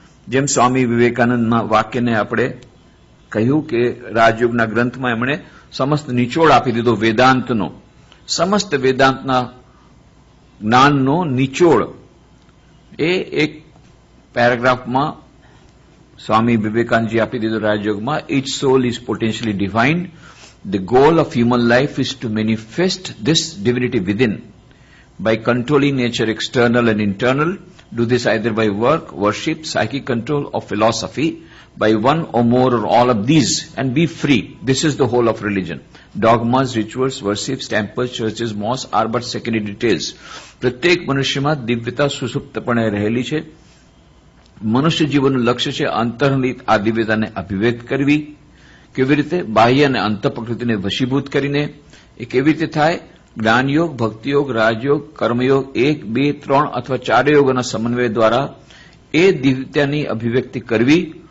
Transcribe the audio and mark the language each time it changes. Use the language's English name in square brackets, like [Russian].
[Gujarati] જેમ સ્વામી વિવેકાનંદના વાક્યને આપણે કહ્યું કે રાજયોગના ગ્રંથમાં એમણે સમસ્ત નિચોડ આપી દીધો વેદાંતનો, સમસ્ત વેદાંતના જ્ઞાનનો નિચોડ એ એક પેરેગ્રાફમાં સ્વામી વિવેકાનંદજી આપી દીધો રાજયોગમાં। [English] Each soul is potentially divine, the goal of human life is to manifest this divinity within by controlling nature external and internal. Do this either by work, worship, psychic control or philosophy, by one or more or all of these, and be free. This is the whole of religion. Dogmas, rituals, worships, temples, churches, mosques are but secondary details. [Gujarati] પ્રત્યેક મનુષ્યમાં દિવ્યતા સુસુપ્તપણે રહેલી છે. મનુષ્ય જીવનનું લક્ષ્ય છે અંતર્નિહિત આ દિવ્યતાને અભિવ્યક્ત કરવી. કેવી રીતે? બાહ્ય અને અંત પ્રકૃતિને વશીભૂત કરીને. એ કેવી રીતે થાય? જ્ઞાનયોગ, ભક્તિયોગ, રાજયોગ, કર્મયોગ 1, 2, 3 અથવા 4 યોગોના સમન્વય દ્વારા એ દિવ્યતાની અભિવ્યક્તિ કરવી.